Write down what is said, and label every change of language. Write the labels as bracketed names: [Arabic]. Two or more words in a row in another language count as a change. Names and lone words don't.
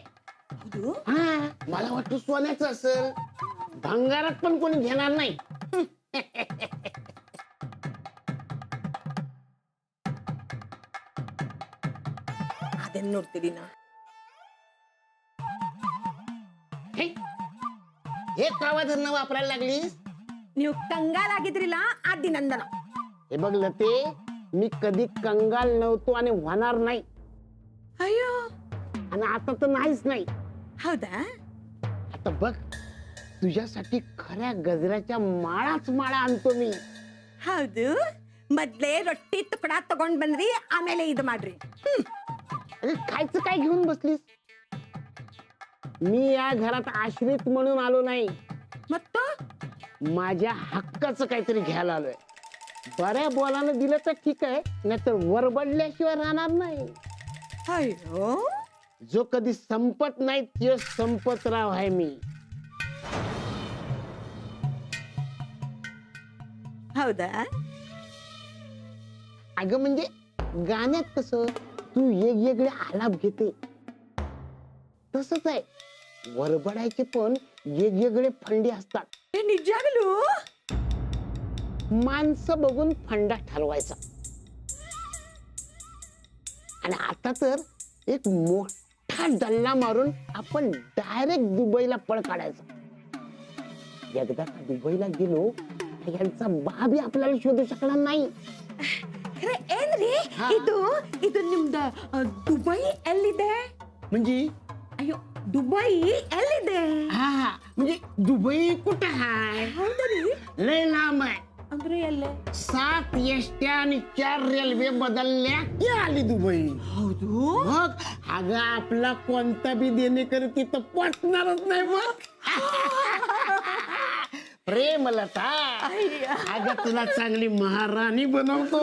[Marathi] हा, मला वाटतं सोन्याचं असेल. भंगारात पण कोणी घेणार नाही. [Kannada] ಅದನ್ನ ನೋಡ್ತೀರಿ ನಾ. [Marathi] हे कावाधरणं वापरायला लागलीस? [Kannada] ನೀವು ಕಂಗಾಲ್ ಆಗಿದ್ರಿಲ್ಲ ಆದಿ ನಂದನ. [Marathi] हे बघ लते, मी कधी कंगाल नव्हतो आणि होणार नाही. [Kannada] ಅಯ್ಯೋ [Marathi] आणि आता तर नाहीच नाही. [Kannada] ಹೌದಾ? [Marathi] आता बघ, तुझ्यासाठी खऱ्या गजऱ्याच्या माळाच माळा आणतो मी. [Kannada] ಹೌದು. ಮೊದ್ಲೇ ರೊಟ್ಟಿ ತುಕಡ ತಗೊಂಡ್ ಬಂದ್ರಿ, ಆಮೇಲೆ ಇದು ಮಾಡ್ರಿ. [Marathi] अरे खायचं काय घेऊन बसलीस? मी या घरात आश्रित म्हणून आलो नाही, [Kannada] ಮತ್ತು [Marathi] माझ्या हक्काचं काहीतरी घ्यायला आलोय. बऱ्या बोलानं दिलं तर ठीक आहे, नाहीतर वरबडल्याशिवाय राहणार नाही. [Kannada] ಅಯ್ಯೋ [Marathi] जो कधी संपत नाही तो संपतराव आहे मी. [Kannada] ಹೌದಾ? [Marathi] अगं म्हणजे गाण्यात कसं तू वेगवेगळे आलाप घेते, तसंच आहे वरबडायचे पण वेगवेगळे फंडे असतात. [Kannada] ಏ ನಿಜಾಗಲೂ? [Marathi] माणसं बघून फंडा ठरवायचा. आणि आता तर एक मोठा डल्ला मारून आपण डायरेक्ट दुबईला पळ काढायचा. एकदा का दुबईला गेलो यांचा बाबी आपल्याला शोधू शकणार नाही. [Kannada] ಖರೆ ಏನ್ರಿ ಇದು ಇದು ನಿಮ್ದು ದುಬೈ ಎಲ್ಲಿದೆ? [Marathi] म्हणजे [Kannada] ಅಯ್ಯೋ ದುಬೈ ಎಲ್ಲಿದೆ? [Marathi] हा म्हणजे दुबई कुठं आहे? [Kannada] ಹೌದ್ರಿ? [Marathi] लय लांब आहे. [Kannada] ಅಂದ್ರೆ ಎಲ್ಲೇ? [Marathi] 7 एसट्या आणि 4 रेल्वे बदलल्या की आली दुबई. [Kannada] ಹೌದು. [Marathi] मग अगं आपला कोणता बी देणेकरी तिथं पोचणारच नाही मग. प्रेमलता अगं तुला चांगली महाराणी बनवतो.